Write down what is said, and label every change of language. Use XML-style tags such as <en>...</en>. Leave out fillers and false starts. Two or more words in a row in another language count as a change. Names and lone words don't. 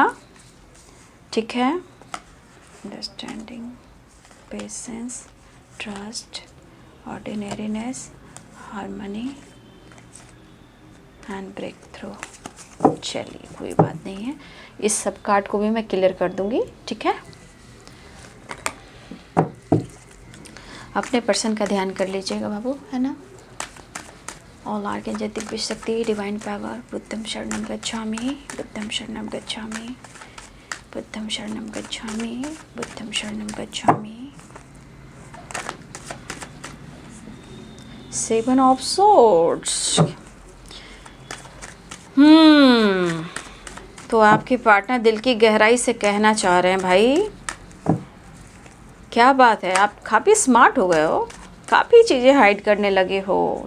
<en>ठीक है, understanding, patience, trust, ordinariness, harmony and break through.</en> <hi>चलिए, कोई बात नहीं है, इस सब कार्ड को भी मैं क्लियर कर दूंगी। ठीक है, अपने पर्सन का ध्यान कर लीजिएगा बाबू, है ना।</hi> <en>All Archangel</en> <hi>दिव्य शक्ति,</hi> <en>divine power,</en> <pi>बुद्धं शरणं गच्छामि, बुद्धं शरणं गच्छामि, बुद्धं शरणं गच्छामि, बुद्धं शरणं गच्छामि।</pi> <en>Seven of Swords.</en> <hi>तो आपके पार्टनर दिल की गहराई से कहना चाह रहे हैं, भाई क्या बात है, आप काफ़ी स्मार्ट हो गए हो, काफ़ी चीज़ें हाइड करने लगे हो।</hi>